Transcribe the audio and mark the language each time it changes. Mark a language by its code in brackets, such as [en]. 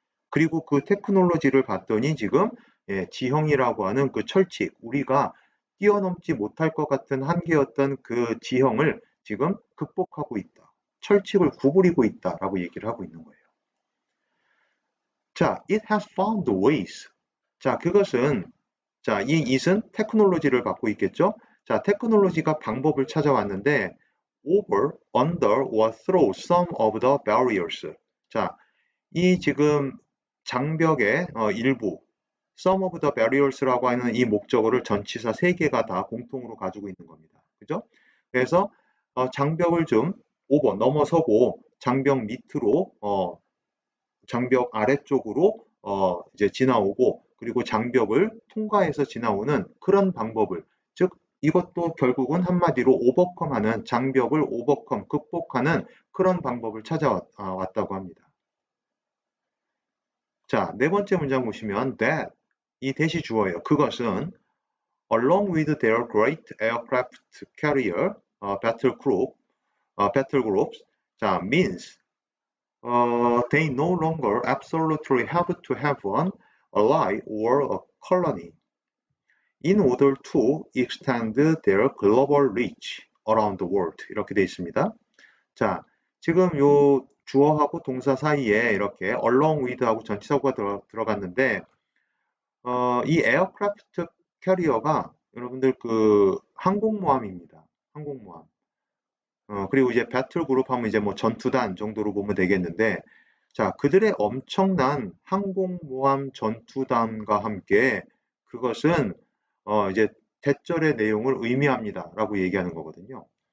[ko] 그리고 그 테크놀로지를 봤더니 지금 지형이라고 하는 그 철칙, 우리가 뛰어넘지 못할 것 같은 한계였던 그 지형을 지금 극복하고 있다. 철칙을 구부리고 있다라고 얘기를 하고 있는 거예요. [en] 자, it has found ways. [ko] 자, 그것은 자, 이 it은 테크놀로지를 받고 있겠죠? 자, 테크놀로지가 방법을 찾아왔는데 [en] over, under or through some of the barriers. [ko] 자, 이 지금 장벽의 일부 [en] some of the barriers [ko] 라고 하는 이 목적어를 전치사 3개가 다 공통으로 가지고 있는 겁니다. 그죠? 그래서 장벽을 좀 넘어서고 장벽 밑으로 장벽 아래쪽으로 이제 지나오고 그리고 장벽을 통과해서 지나오는 그런 방법을 즉 이것도 결국은 한마디로 오버컴하는 장벽을 극복하는 그런 방법을 찾아왔다고 합니다. 자, 네 번째 문장 보시면 that 이 대시 주어예요. 그것은 [en] along with their great aircraft carrier battle groups 자 means they no longer absolutely have to have one ally or a colony in order to extend their global reach around the world. [ko] 이렇게 되어 있습니다. 자, 지금 요 주어하고 동사 사이에 이렇게 along with하고 전치사구가 들어갔는데 이 에어크래프트 캐리어가 여러분들 그 항공모함입니다. 항공모함. 그리고 이제 배틀 그룹 하면 이제 뭐 전투단 정도로 보면 되겠는데 자, 그들의 엄청난 항공모함 전투단과 함께 그것은 이제 대절의 내용을 의미합니다라고 얘기하는 거거든요.